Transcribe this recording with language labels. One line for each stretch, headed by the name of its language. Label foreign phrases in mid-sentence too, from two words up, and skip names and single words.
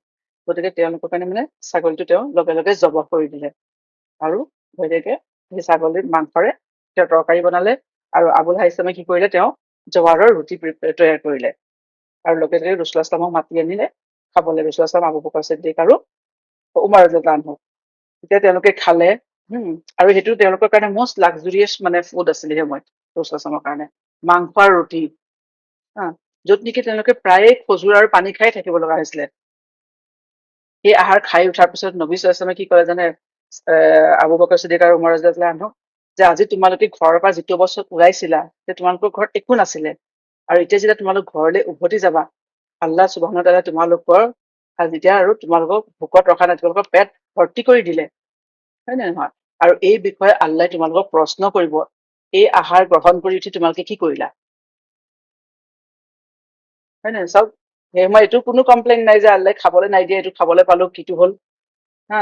Assamese: গতিকে তেওঁলোকৰ কাৰণে মানে ছাগলীটো তেওঁ লগে লগে জবহ কৰি দিলে, আৰু ঘৈণীয়েকে সেই ছাগলীৰ মাংসৰে তেওঁ তৰকাৰী বনালে, আৰু আবুল হাইছামে কি কৰিলে, তেওঁ জৱাৰৰ ৰুটি তৈয়াৰ কৰিলে, আৰু লগে লগে
Arabic: رسول الله صلى الله
Assamese: মাতি আনিলে খাবলৈ,
Arabic: رسول الله صلى الله,
Assamese: আবু বকৰ ছিদ্দিক আৰু উমৰ
Arabic: رضي الله عنه.
Assamese: তেতিয়া তেওঁলোকে খালে, আৰু সেইটো তেওঁলোকৰ কাৰণে
English: most luxurious
Assamese: মানে ফুড আছিলে সেই সময়ত
Arabic: رسول الله صلى الله
Assamese: কাৰণে, মাংস আৰু ৰুটি। য'ত নেকি তেওঁলোকে প্ৰায়ে খজুৰ আৰু পানী খাই থাকিব লগা হৈছিলে। এই আহাৰ খাই উঠাৰ পিছত নবী
Arabic: صلى الله عليه وسلم
Assamese: কি কৰে জানে, আবু বকৰ সিদ্দিক আৰু উমৰ
Arabic: رضي الله عنه,
Assamese: যে আজি তোমালোকে ঘৰৰ পৰা যিটো অৱস্থাত ওলাইছিলা যে তোমালোকৰ ঘৰত একো নাছিলে, আৰু এতিয়া যেতিয়া তোমালোক ঘৰলৈ উভতি যাবা,
Arabic: الله سبحانه وتعالى
Assamese: তোমালোকৰ যেতিয়া আৰু তোমালোকক ভোকত ৰখা নাই, তোমালোকৰ পেট ভৰ্তি কৰি দিলে, হয় নে নহয়? আৰু এই বিষয়ে আল্লাহ তোমালোকক প্ৰশ্ন কৰিব, এই আহাৰ গ্ৰহণ কৰি উঠি তোমালোকে কি কৰিলা, হয় নে? চাওক, মই এইটো কোনো কমপ্লেইন নাই যে আল্লাহ খাবলৈ নাই দিয়ে, এইটো খাবলৈ পালো কিটো হ'ল, হা।